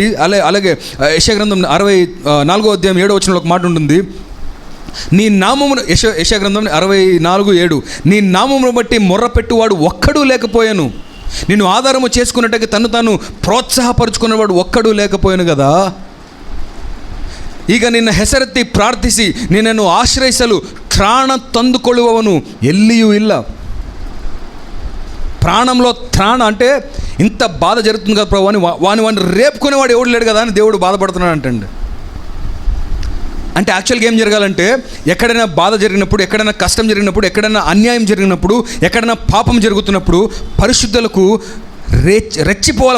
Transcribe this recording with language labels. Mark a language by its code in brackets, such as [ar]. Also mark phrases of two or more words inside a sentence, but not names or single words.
[te] అలాగే యెషయా గ్రంథం 64వ అధ్యాయం 7వ వచనంలో ఒక మాట ఉంటుంది, నీ నామమును, యెషయా గ్రంథం 64:7, నీ నామమును బట్టి మొర్రపెట్టువాడు ఒక్కడూ లేకపోయాను, నిన్ను ఆధారము చేసుకున్నట్టుగా తను తాను ప్రోత్సాహపరుచుకున్నవాడు ఒక్కడూ లేకపోయాను కదా. [kn] ಈಗ ನಿನ್ನ ಹೆಸರೆತ್ತಿ ಪ್ರಾರ್ಥಿಸಿ ನಿನ್ನನ್ನು ಆಶ್ರಯಿಸಲು ತ್ರಾಣ ತಂದುಕೊಳ್ಳುವವನು ಎಲ್ಲಿಯೂ ಇಲ್ಲ. [te] ప్రాణంలో త్రాణ అంటే ఇంత బాధ జరుగుతుంది కదా ప్రభు అని వాడిని రేపుకునేవాడు ఎవడు లేడు కదా అని దేవుడు బాధపడుతున్నాడు అంటండి. అంటే యాక్చువల్గా ఏం జరగాలంటే, ఎక్కడైనా బాధ జరిగినప్పుడు, ఎక్కడైనా కష్టం జరిగినప్పుడు, ఎక్కడైనా అన్యాయం జరిగినప్పుడు, ఎక్కడైనా పాపం జరుగుతున్నప్పుడు పరిశుద్ధులకు రెచ్చిపోవాలి.